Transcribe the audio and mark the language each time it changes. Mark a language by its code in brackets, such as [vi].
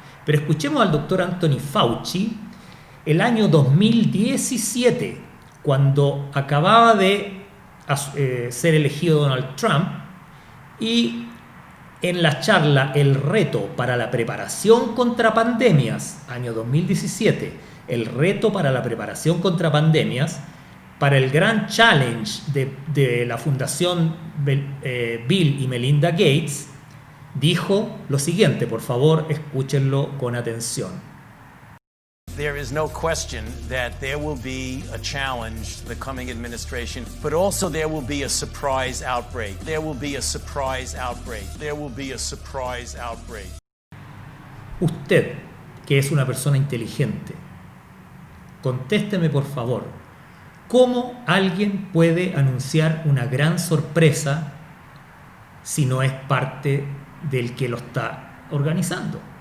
[es] Pero escuchemos al doctor Anthony Fauci el año 2017, cuando acababa de ser elegido Donald Trump, y en la charla El reto para la preparación contra pandemias, año 2017, el reto para la preparación contra pandemias, para el gran challenge de la fundación Bill y Melinda Gates, dijo lo siguiente. Por favor, escúchenlo con atención. [en] There is no question that there will be a challenge to the coming administration, but also there will be a surprise outbreak. There will be a surprise outbreak. There will be a surprise outbreak. [es] Usted, que es una persona inteligente, contésteme por favor, ¿cómo alguien puede anunciar una gran sorpresa si no es parte del que lo está organizando?